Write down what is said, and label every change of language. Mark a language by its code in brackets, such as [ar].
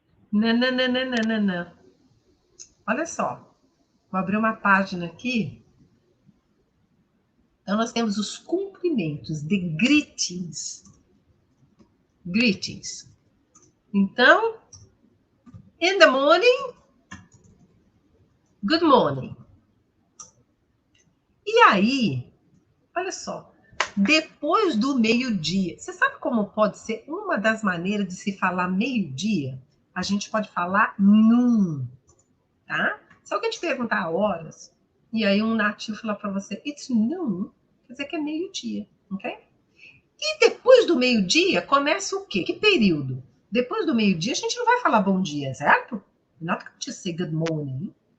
[pt] Não. Olha só, vou abrir uma página aqui. Então, nós temos os cumprimentos, the greetings. [en] Greetings. [pt] Então, [en] in the morning, good morning. [pt] E aí, olha só, depois do meio-dia, você sabe como pode ser uma das maneiras de se falar meio-dia? A gente pode falar noon, tá? Se alguém te perguntar horas, e aí um nativo falar para você, [en] it's noon, [pt] quer dizer que é meio-dia, ok? E depois do meio-dia, começa o quê? Que período? Depois do meio-dia, a gente não vai falar bom dia, certo? [en] We're not going to say good morning.